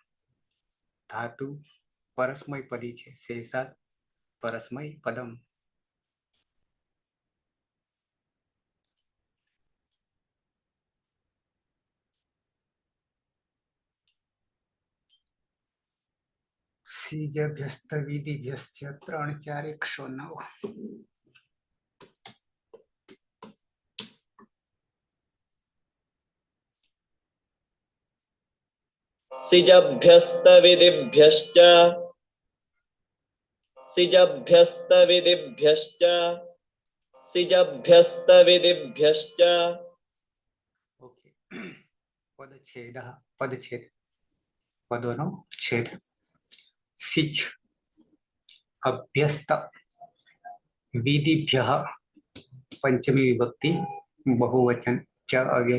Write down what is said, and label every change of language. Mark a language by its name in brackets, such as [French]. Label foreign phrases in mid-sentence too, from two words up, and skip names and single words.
[Gujarati] ધાતુ પરસ્મય પદી છે, [Sanskrit] શેષાત પરસ્મય પદમ. સીજભ્યસ્ત વિધિભ્યસ્ય 3 4 109. सिजभ्यस्त विधिभ्यश्च सिजभ्यस्त विधिभ्यश्च सिजभ्यस्त विधिभ्यश्च. [Gujarati] ઓકે. પદછેદ પદછેદ પદોનો છેદ. સિચ અભ્યસ્ત વિધિભ્યઃ પંચમી વિભક્તિ બહુવચન ચ અવ્યય.